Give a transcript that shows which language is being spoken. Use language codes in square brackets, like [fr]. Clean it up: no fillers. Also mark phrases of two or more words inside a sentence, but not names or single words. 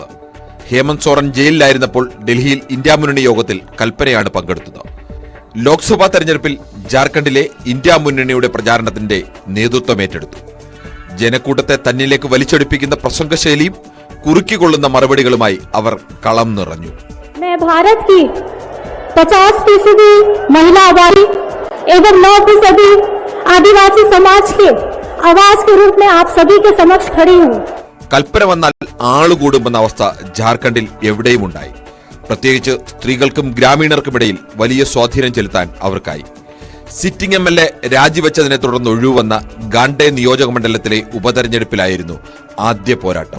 [ml] ഹേമന്ത് സോറൻ ജയിലിലായിരുന്നപ്പോൾ ഡൽഹിയിൽ ഇന്ത്യ മുന്നണി യോഗത്തിൽ കൽപ്പനയാണ് പങ്കെടുത്തത്. ലോക്സഭാ തെരഞ്ഞെടുപ്പിൽ ജാർഖണ്ഡിലെ ഇന്ത്യ മുന്നണിയുടെ പ്രചാരണത്തിന്റെ നേതൃത്വം ഏറ്റെടുത്തു. ജനക്കൂട്ടത്തെ തന്നിലേക്ക് വലിച്ചെടുപ്പിക്കുന്ന പ്രസംഗശൈലിയും കുറുക്കിക്കൊള്ളുന്ന മറുപടികളുമായി അവർ കളം നിറഞ്ഞു. [hi] भारत की 50% महिला आबादी एवं 9% आदिवासी समाज के आवाज के रूप में आप सभी के समक्ष खड़ी हूं. [ml] കൽപ്പന വന്നാൽ ആളുകൂടുമെന്ന അവസ്ഥ ജാർഖണ്ഡിൽ എവിടെയും ഉണ്ടായി. പ്രത്യേകിച്ച് സ്ത്രീകൾക്കും ഗ്രാമീണർക്കുമിടയിൽ വലിയ സ്വാധീനം ചെലുത്താൻ അവർക്കായി. [en] sitting MLA [ml] രാജിവെച്ചതിനെ തുടർന്ന് ഒഴിവുവന്ന ഗാണ്ഡെ നിയോജക മണ്ഡലത്തിലെ ഉപതെരഞ്ഞെടുപ്പിലായിരുന്നു ആദ്യ പോരാട്ടം.